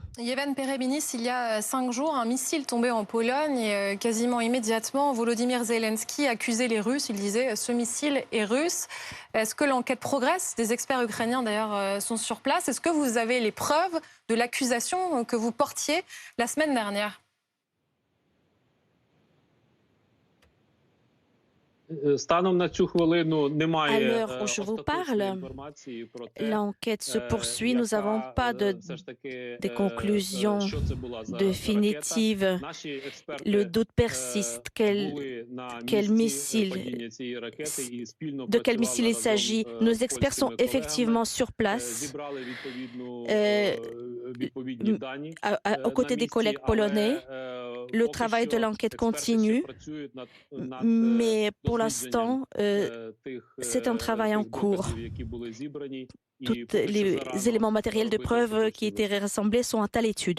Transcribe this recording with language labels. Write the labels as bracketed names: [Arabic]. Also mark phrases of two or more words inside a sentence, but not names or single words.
[French] Yevhen Perebinis, il y a 5 jours, un missile tombé en Pologne et quasiment immédiatement, Volodymyr Zelensky accusait les Russes. Il disait « ce missile est russe ». Est-ce que l'enquête progresse? Des experts ukrainiens d'ailleurs sont sur place. Est-ce que vous avez les preuves de l'accusation que vous portiez la semaine dernière? [Ukrainian] Станом на цю хвилину [French] À [Ukrainian] немає [French] l'heure où je vous [Ukrainian] остаточної [French] parle, [Ukrainian] інформації про те, [French] l'enquête se poursuit. Nous n'avons pas [Ukrainian] все ж таки, [French] des conclusions [Ukrainian] що це була за [French] définitives. [Ukrainian] ракета. Наші експерти [French] Le doute persiste. [Ukrainian] були на [French] Quel [Ukrainian] місці [French] missile, [Ukrainian] падіння цієї ракети і спільно [French] de quel [Ukrainian] працювали [French] missile il [Ukrainian] разом, [French] s'agit. [Ukrainian] з [French] Nos experts [Ukrainian] польськими [French] sont [Ukrainian] колегами, [French] effectivement sur place, [Ukrainian] зібрали відповідні m- дані. [French] aux côtés des collègues polonais. Le travail de l'enquête continue, mais pour l'instant, c'est un travail en cours. Tous les éléments matériels de preuve qui étaient rassemblés sont à l'étude.